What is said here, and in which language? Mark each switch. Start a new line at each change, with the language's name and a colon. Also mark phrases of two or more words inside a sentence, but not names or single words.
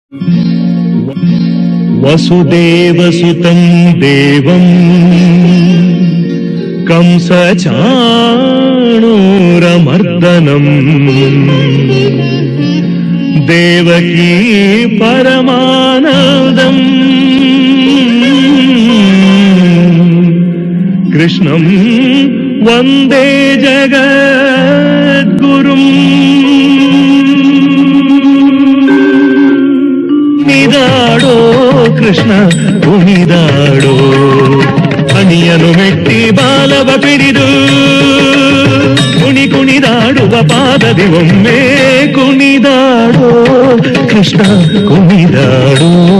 Sanskrit: ವಸುದೇವಸುತಂ ದೇವಂ ಕಂಸಚಾಣೂರಮರ್ದನಂ ದೇವಕೀ ಪರಮಾನಂದಂ ಕೃಷ್ಣಂ ವಂದೇ ಜಗದ್ಗುರುಂ.
Kannada: ಕುಣಿದಾಡೋ ಕೃಷ್ಣ ಕುಣಿದಾಡೋ, ಅಣಿಯನು ಮೆಟ್ಟಿ ಬಾಲವ ಪಿಡಿದು ಕುಣಿದಾಡುವ ಪಾದದಿ ಒಮ್ಮೆ ಕುಣಿದಾಡೋ ಕೃಷ್ಣ ಕುಣಿದಾಡೋ.